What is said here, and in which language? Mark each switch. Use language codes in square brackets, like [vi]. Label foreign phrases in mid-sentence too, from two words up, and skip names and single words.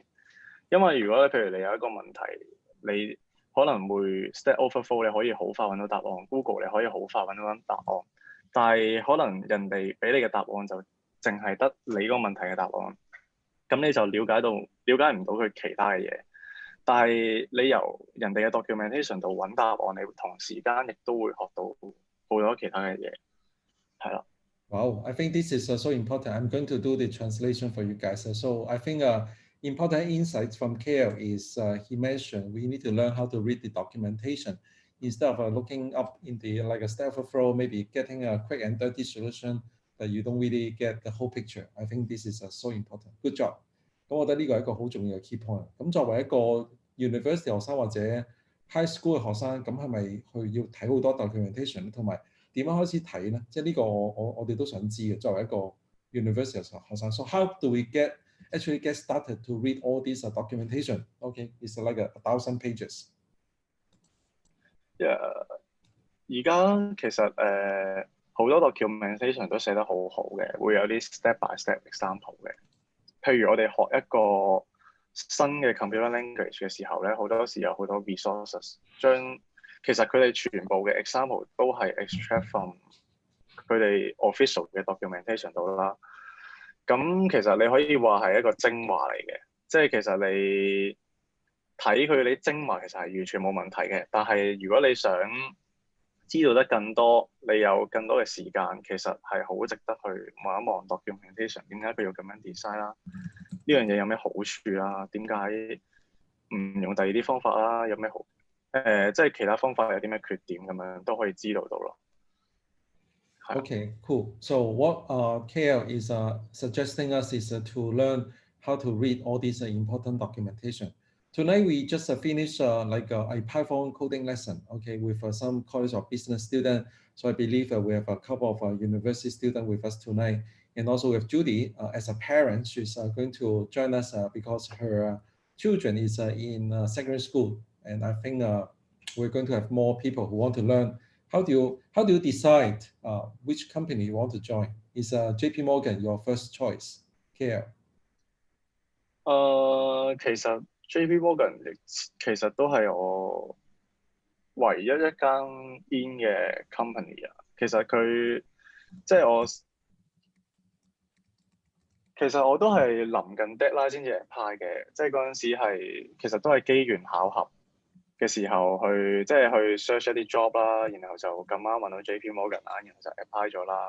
[yue] 因為如果譬如你有一個問題，你可能會 Stack Overflow 你可以好快揾到答案 ，Google 你可以好快揾到答案，但係可能人哋俾你嘅答案就淨係得你嗰個問題嘅答案，咁你就了解唔到佢其他嘅嘢。但係你由人哋嘅 documentation 度揾答案，你同時間亦都會學到好多其他嘅嘢，係啦。 [en] Wow, I think this is so important. I'm going to do the translation for you guys. So I think important insights from KL is he mentioned we need to learn how to read the documentation instead of looking up in the like a Stack Overflow, maybe getting a quick and dirty solution that you don't really get the whole picture. I think this is so important. Good job. [yue] 咁我覺得呢個係一個好重要嘅 [en] key point。 [yue] 咁作為一個 university 學生或者 [en] high school [yue] 嘅學生，咁係咪去要睇好多 documentation 同埋點樣開始睇咧？ [en] 即係呢個我哋都想知嘅。 [yue] 作為一個 university 學生 [en] ，so how do we actually get started to read all this documentation? Okay, it's like 1,000 pages. Yeah, [yue] 而家其實好多 documentation 都寫得好好嘅，會有啲 [en] step by step example [yue] 嘅。譬如我哋學一個新嘅 [en] computer language [yue] 嘅時候咧，好多時有好多 resources， 其實佢哋全部嘅 example 都係 [en] extract from [yue] 佢哋 official 嘅 documentation 度啦。咁其實你可以話係一個精華嚟嘅，即係其實你睇佢啲精華其實係完全冇問題嘅。但係如果你想知道得更多，你有更多嘅時間，其實係好值得去望一望 documentation，點解佢要咁樣 design 啦？呢樣嘢有咩好處啦？點解唔用第二啲方法啦？有咩好？即係其他方法有啲咩缺點咁樣都可以知道到咯。 [en] Okay, cool. So what KL is suggesting us is to learn how to read all these important documentation. Tonight we just finished like a Python coding lesson, okay, with some College of Business student. So I believe we have a couple of university students with us tonight, and also with Judy as a parent. She's going to join us because her children is in secondary school, and I think we're going to have more people who want to learn. How do you decide which company you want to join? Is JPMorgan your first choice? KL? [yue] 其實 JPMorgan 其實都係我唯一一間 in 嘅 company 啊。其實佢即係其實我都係臨近 deadline 先至 apply 嘅，即係嗰陣時係其實都係機緣巧合嘅時候去即係去 search 一啲 job 啦，然後就咁啱揾到 JPMorgan 啦，然後就 apply 咗啦。